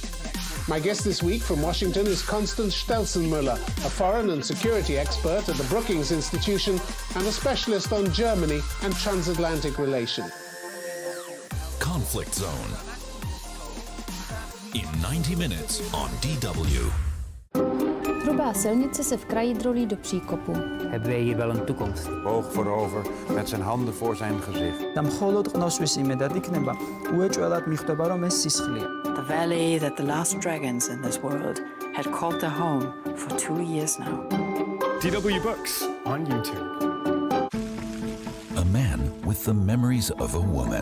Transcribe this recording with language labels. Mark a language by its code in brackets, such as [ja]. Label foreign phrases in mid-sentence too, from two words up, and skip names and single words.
[en] My guest this week from Washington is Constance Stelzenmüller, a foreign and security expert at the Brookings Institution and a specialist on Germany and transatlantic relations. Conflict Zone. In 90 minutes on DW. [cs] Hrubá silnice se v kraji drolí do příkopu. [nl] Hebben wij hier wel een toekomst? Boog voorover, met zijn handen voor zijn gezicht. [en] The valley that the last dragons in this world had called their home for 2 years now. DW Books on YouTube. A man with the memories of a woman.